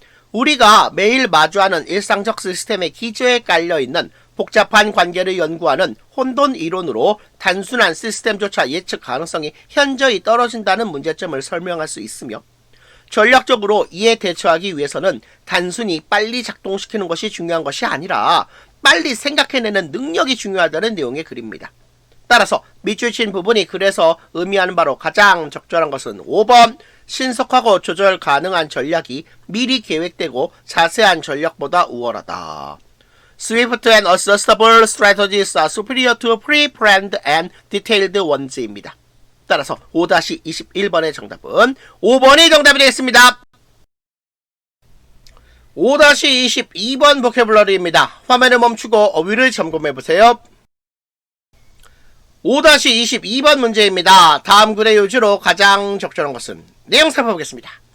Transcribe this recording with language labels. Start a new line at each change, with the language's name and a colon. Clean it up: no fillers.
Korean: 우리가 매일 마주하는 일상적 시스템의 기저에 깔려있는 복잡한 관계를 연구하는 혼돈 이론으로 단순한 시스템조차 예측 가능성이 현저히 떨어진다는 문제점을 설명할 수 있으며 전략적으로 이에 대처하기 위해서는 단순히 빨리 작동시키는 것이 중요한 것이 아니라 빨리 생각해내는 능력이 중요하다는 내용의 글입니다. 따라서 밑줄 친 부분이 그래서 의미하는 바로 가장 적절한 것은 5번 신속하고 조절 가능한 전략이 미리 계획되고 자세한 전략보다 우월하다.
English: Swift and adjustable strategies are superior to pre-planned and detailed ones
Korean: 입니다. 따라서 5-21번의 정답은 5번이 정답이 되겠습니다. 5-22번 보캐블러리입니다. 화면을 멈추고 어휘를 점검해보세요. 5-22번 문제입니다. 다음 글의 요지로 가장 적절한 것은 내용 살펴보겠습니다.